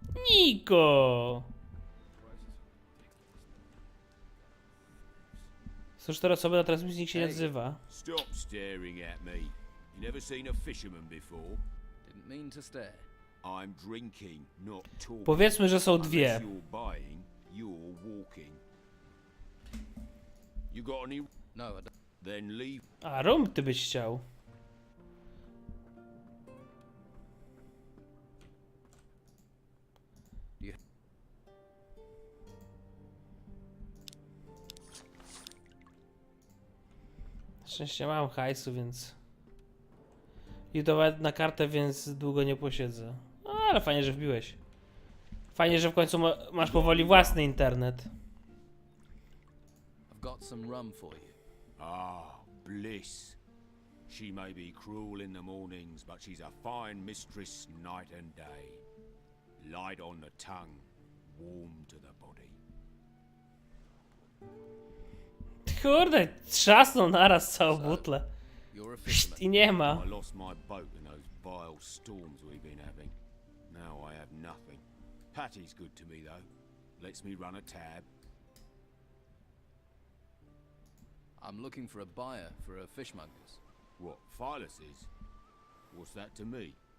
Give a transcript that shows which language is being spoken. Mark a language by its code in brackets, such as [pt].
[en] Niko! [pl] Cóż, teraz osoby na transmisji nikt się nie odzywa. [en] Stop staring at me. You never seen a fisherman before? Didn't mean to stare. I'm drinking, not talking. [pl] Powiedzmy, że są dwie. [en] Unless you're buying, you're walking. You got any? No, I don't. Then leave. [pl] A, rum ty byś chciał. szczęście mam hajsu, więc... I to nawet na kartę, więc długo nie posiedzę. No, ale fajnie, że wbiłeś. Fajnie, że w końcu masz powoli własny internet. [en] I've got some rum for you. Ah, bliss. She may be cruel in the mornings, but she's a fine mistress night and day. Light on the tongue, warm to the body. [pl] Kurde, trzasnął naraz całą butlę. [en] You're a fisherman. [pl] I nie ma. [en] I lost my boat in those vile storms we've been having. Now I have nothing. Patty's good to me though. Lets me run a tab. I'm looking for a buyer for a fishmonger's. What, Phyllis's? What's that to me?